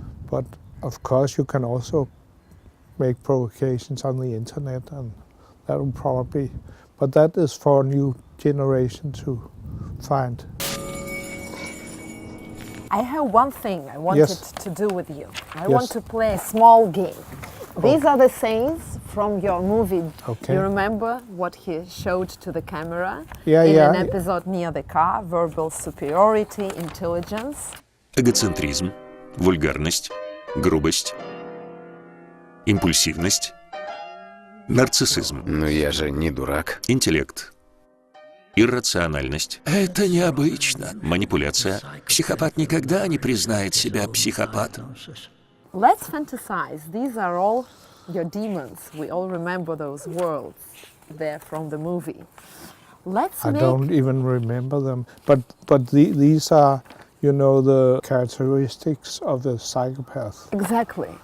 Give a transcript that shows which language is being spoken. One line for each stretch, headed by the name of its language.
English: But of course you can also make provocations on the internet, and that will probably, but that is for a new generation to find. I have one thing I wanted to do with you. I want to play a small game. These are the scenes from your movie. Okay. You remember what he showed to the camera in an episode near the car? Verbal superiority, intelligence.
Russian: Эгоцентризм, вульгарность, грубость, импульсивность, нарциссизм. Но я же не дурак. Интеллект, иррациональность. Это необычно. Манипуляция. Психопат никогда не признает себя психопатом.
English: Let's fantasize. These are all your demons. We all remember those worlds. They're from the movie. I don't even remember them. But these are, you know, the characteristics of a psychopath. Exactly.